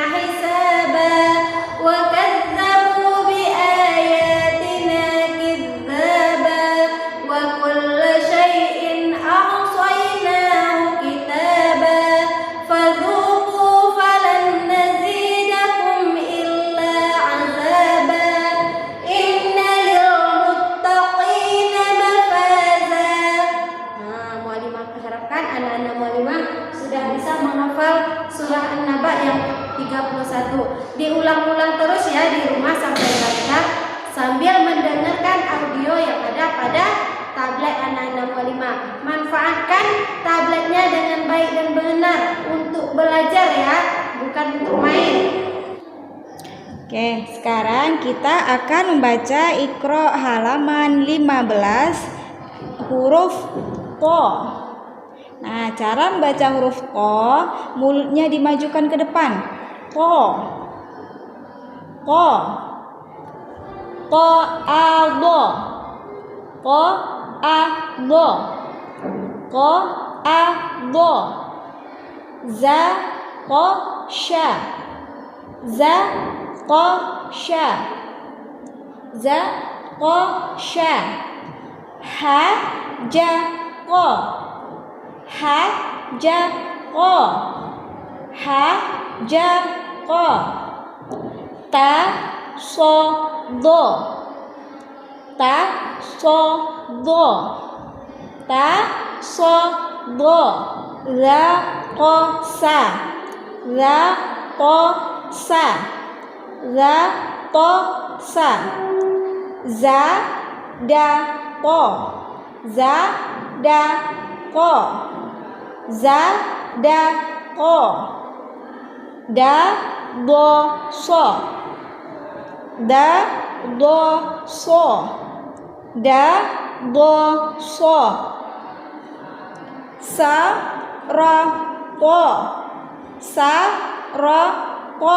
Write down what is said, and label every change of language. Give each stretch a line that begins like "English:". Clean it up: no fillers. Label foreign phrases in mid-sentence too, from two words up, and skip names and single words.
Arabic: حِسَابًا وَكَذَّبُوا بِآيَاتِنَا كِذَّابًا وَكُلَّ شَيْءٍ أَحْصَيْنَاهُ كِتَابًا فَذُوقُوا فَلَنْ نَزِيدَكُمْ إِلَّا عَذَابًا إِنَّ لِلْمُتَّقِينَ مَفَازًا.
Indonesian: Nah, muallimah harapkan anak-anak muallimah sudah bisa menghafal surah An-Naba yang 31. Diulang-ulang terus ya di rumah sampai lancar sambil mendengarkan audio yang ada pada tablet anak-anak muallimah. Manfaatkan tabletnya dengan baik dan benar untuk belajar ya, bukan untuk main. Oke, sekarang kita akan membaca Iqra halaman 15 huruf Qa. Nah, cara membaca huruf Qa, mulutnya dimajukan ke depan. Qa. Qa. Qa a dha. Qa a dha. Qa a dha. Za qa sha. Za qa sha. Za qa sha. Ha ja qa. Ha ja qa. Ha ja qa. Ta so do. Ta so do. Ta so do. La qa sa. La qa sa. La qa sa. Za da qa. Za da qa. Za da qa. Da do so. Da do so. Da do so. Sa ra qa. Sa ra qa.